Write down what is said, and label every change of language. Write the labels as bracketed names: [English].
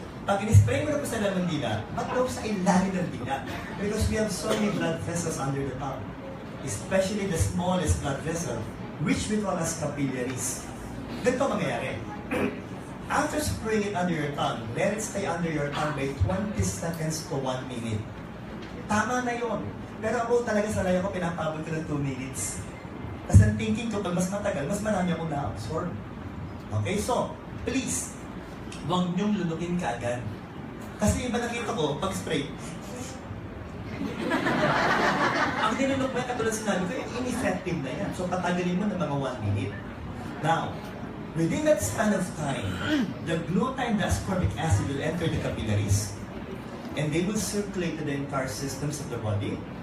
[Filipino] Pag in-spray mo na po sa laman dila, ba't daw sa ilalim ng dila? [English] Because we have so many blood vessels under the tongue. Especially the smallest blood vessel, which we call as capillaries. [Filipino] Ganito mangyayari. [English] After spraying it under your tongue, let it stay under your tongue by 20 seconds to 1 minute. [Filipino] Tama na yun. Pero ako talaga sa laya ko, pinapabot ko ng 2 minutes. Kasi ang thinking ko, pag mas matagal, mas marami akong na-absorb. Okay, so, please, huwag niyong lulukin kaagad. Kasi iba nakita ko, pag spray, ang tinulog mo yan, katulad sinabi ko, ineffective na yan. So, patagalin mo ng mga 1 minute. [English] Now, within that span of time, the glutathione and the ascorbic acid will enter the capillaries, and they will circulate to the entire systems of the body.